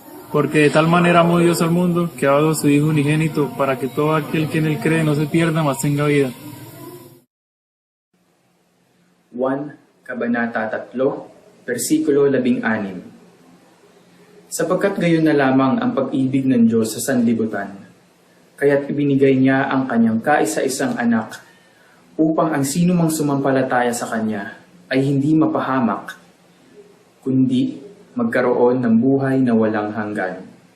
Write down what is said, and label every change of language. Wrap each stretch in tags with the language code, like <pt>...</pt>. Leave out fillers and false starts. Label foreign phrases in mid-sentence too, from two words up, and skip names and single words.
<es>Porque de tal manera amó Dios al mundo, que ha dado a su Hijo unigénito, para que todo aquel que en él cree no se pierda, mas tenga vida.</es> <tl>1 Kabanata 3, versikulo 16. Sapagkat gayon na lamang ang pag-ibig ng Diyos sa sanlibutan, kaya't ibinigay niya ang kanyang kaisa-isang anak, upang ang sino mang sumampalataya sa kanya ay hindi mapahamak, kundi magkaroon ng buhay na walang hanggan.</tl>